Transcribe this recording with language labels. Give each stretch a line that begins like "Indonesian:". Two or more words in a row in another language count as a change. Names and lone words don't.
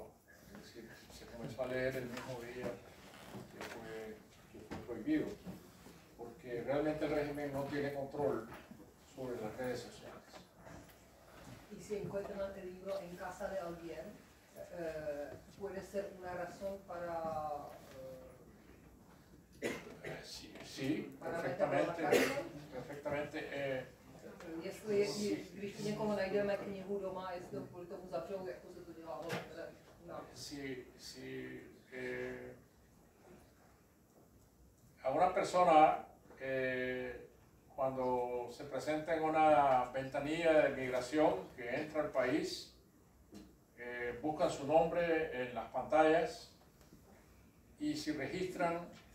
Spanish: Es decir, se comenzó a leer el mismo día que fue prohibido, porque realmente el régimen no tiene control sobre las redes sociales. Y si encuentran el libro en casa de alguien, puede ser una razón para... Sí, para perfectamente.
Czech: Když někoho najdeme knihu doma, jestli to kvůli tomu zavřou, jak to se to dělá.
Spanish: No. A una persona cuando se presenta en una ventanilla de migración que entra al país, buscan su nombre en las pantallas y si registran